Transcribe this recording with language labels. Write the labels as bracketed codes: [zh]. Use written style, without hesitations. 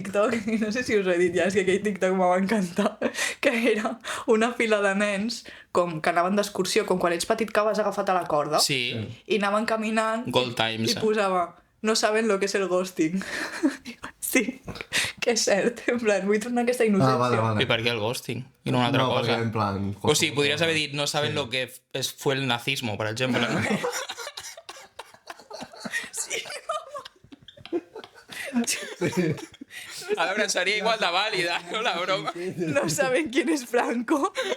[ca] TikTok, i no sé si us ho he dit ja, és que aquell TikTok m'ha encantat, que era una fila de nens com que anaven d'excursió, com quan ets petit que vas agafat a la corda, Sí. i anaven caminant Gold Times. i posava [es] no saben lo que es el ghosting. [ca] Sí, que és cert, en plan, vull tornar a aquesta innocència. Vale, I vale. per què el ghosting? I no una altra No, cosa. perquè en plan... O sigui, podries haver dit [es] no saben lo que fue el nazismo, [ca] per exemple. No? Sí. A veure, seria igual de vàlida, no la broma? [es] No saben quién es Franco.